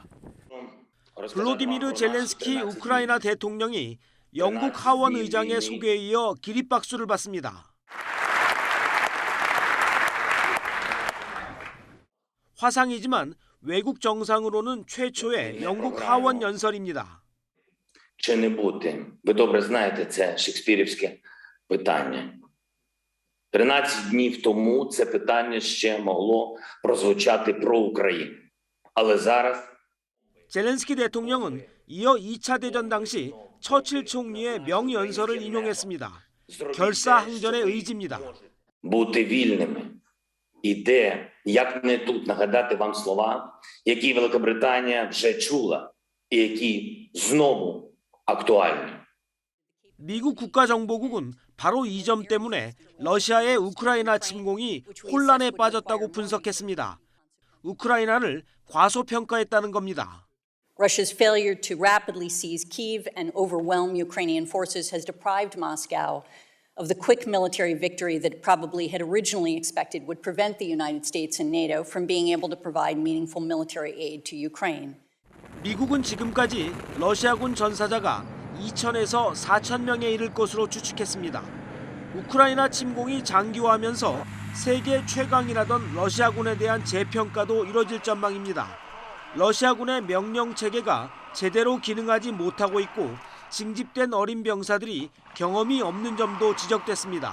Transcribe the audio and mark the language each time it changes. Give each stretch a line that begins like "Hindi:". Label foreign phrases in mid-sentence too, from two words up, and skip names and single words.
Korean: 블로디미르 젤렌스키 우크라이나 대통령이 영국 하원 의장의 소개에 이어 기립박수를 받습니다. 화상이지만 외국 정상으로는 최초의 영국 하원 연설입니다.
Ukrainian: Чи не бути? Ви добре знаєте, це шекспірівське питання. 13 днів тому це питання ще могло прозвучати про Україну. Але зараз
Korean: 젤렌스키 대통령은 이어 2차 대전 당시 처칠 총리의 명연설을 인용했습니다. 결사항전의 의지입니다.
Ukrainian: бути вільними. І де, як не тут, нагадати вам слова, які Великобританія вже чула і які знову актуальні.
Korean: 미국 국가정보국은 바로 이 점 때문에 러시아의 우크라이나 침공이 혼란에 빠졌다고 분석했습니다. 우크라이나를 과소평가했다는 겁니다.
English: Russia's failure to rapidly seize Kyiv and overwhelm Ukrainian forces has deprived Moscow of the quick military victory that it probably had originally expected would prevent the United States and NATO from being able to provide meaningful military aid to Ukraine.
Korean: 미국은 지금까지 러시아군 전사자가 2,000에서 4,000명에 이를 것으로 추측했습니다. 우크라이나 침공이 장기화하면서 세계 최강이라던 러시아군에 대한 재평가도 이뤄질 전망입니다. 러시아군의 명령 체계가 제대로 기능하지 못하고 있고 징집된 어린 병사들이 경험이 없는 점도 지적됐습니다.